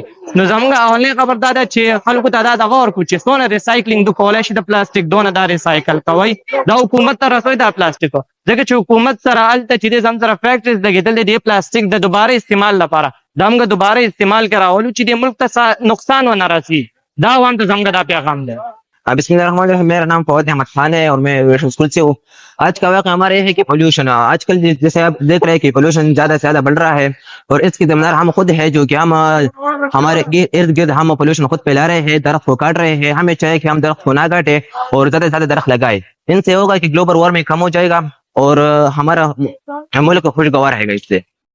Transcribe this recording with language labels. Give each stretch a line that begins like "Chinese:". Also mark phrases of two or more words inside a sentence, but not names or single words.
Pashto: نو زموږ اولنۍ خبر دا ده چې خلکو ته دا دغه ورکړو چې څونه ریسایکلینګ د کولی شي د پلاستیک دونه دا ریسایکل کوئ دا حکومت ته رسوي دا پلاستیکو ځکه چې حکومت سره هلته چې دی زموږ سره فیکټریز لګېدل دی د پلاستیک د دوباره استعمال لپاره دا موږ دوباره استعمال کې راولو چې دې ملک ته نقصان ونه رسي. دا هم ته زموږ دا پیغام دی.
Arabic: بسم الله الرحمن الرحیم.
Urdu: میرا نام فواد احمد خان ہے اور میں یوریشن اسکول سے ہوں. آج کا واقعہ ہمارا یہ ہے کہ پولوشن آج کل جیسے آپ دیکھ رہے ہیں کہ پولوشن زیادہ سے زیادہ بڑھ رہا ہے اور اس کی ذمہ دار ہم خود ہے جو کہ ہم ہمارے ارد گرد ہم پولوشن خود پھیلا رہے ہیں، درخت کو کاٹ رہے ہیں. ہمیں چاہیے کہ ہم درخت کو نہ کاٹیں اور زیادہ سے زیادہ درخت لگائیں. ان سے ہوگا کہ
English: global warming
Urdu: کم ہو جائے گا اور ہمارا ملک خوشگوار رہے گا اس سے.